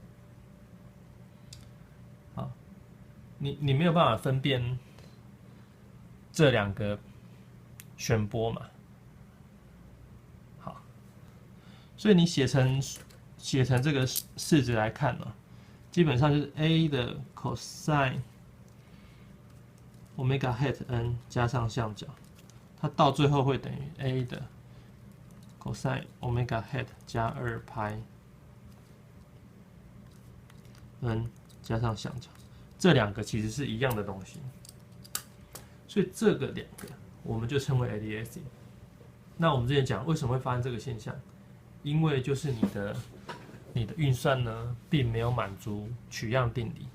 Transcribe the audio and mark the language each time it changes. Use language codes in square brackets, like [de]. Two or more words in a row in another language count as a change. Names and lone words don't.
[zh] 好，你沒有辦法分辨這两個旋波嘛？好，所以你寫成這個式子來看呢，基本上就是 a 的 cosine omega hat n 加上相角，它到最後會等於 a 的 cosine omega hat 加2派 n 加上相角，這兩個其實是一樣的東西，所以這個兩個我們就稱為 aliasing。那我們之前講為什麼會發生這個現象？因為就是你的運算呢，並沒有滿足取樣定理。